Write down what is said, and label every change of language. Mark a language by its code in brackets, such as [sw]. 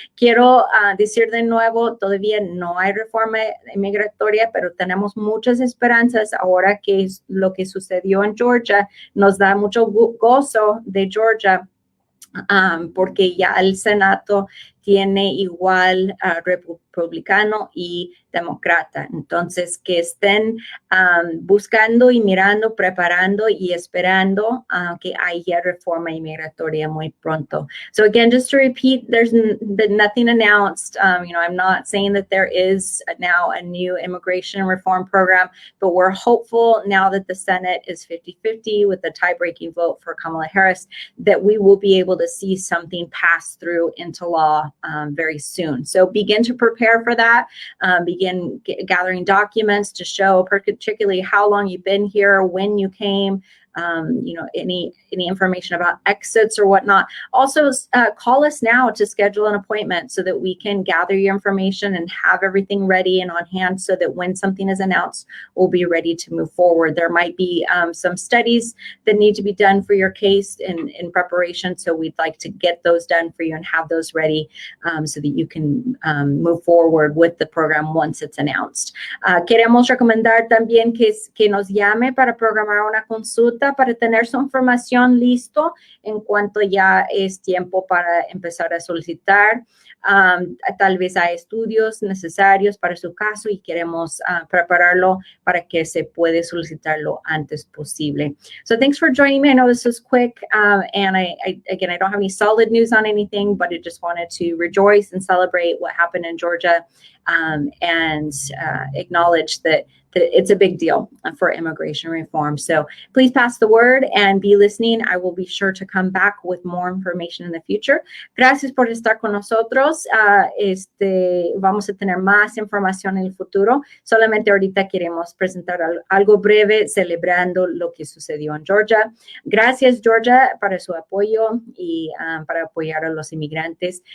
[es] Quiero decir de nuevo, todavía no hay reforma inmigratoria, pero tenemos muchas esperanzas ahora que lo que sucedió en Georgia nos da mucho gozo de Georgia, porque ya el Senado tiene igual republicano y demócrata. Entonces, que estén buscando y mirando, preparando y esperando que haya reforma inmigratoria muy pronto. [en] So again, just to repeat, there's nothing announced. I'm not saying that there is now a new immigration reform program, but we're hopeful now that the Senate is 50-50 with the tie-breaking vote for Kamala Harris, that we will be able to see something pass through into law very soon. So begin to prepare for that. Begin gathering documents to show particularly how long you've been here, when you came, any information about exits or whatnot. Also, call us now to schedule an appointment so that we can gather your information and have everything ready and on hand so that when something is announced, we'll be ready to move forward. There might be some studies that need to be done for your case in preparation, so we'd like to get those done for you and have those ready so that you can move forward with the program once it's announced. [es] Queremos recomendar también que nos llame para programar una consulta, para tener su información listo en cuanto ya es tiempo para empezar a solicitar. Tal vez hay estudios necesarios para su caso y queremos prepararlo para que se puede solicitar lo antes posible. [en] So thanks for joining me. I know this was quick, and I don't have any solid news on anything, but I just wanted to rejoice and celebrate what happened in Georgia, and acknowledge that it's a big deal for immigration reform. So please pass the word and be listening. I will be sure to come back with more information in the future. [es] Gracias por estar con nosotros. Vamos a tener más información en el futuro. Solamente ahorita queremos presentar algo breve celebrando lo que sucedió en Georgia. Gracias, Georgia, para su apoyo y para apoyar a los inmigrantes.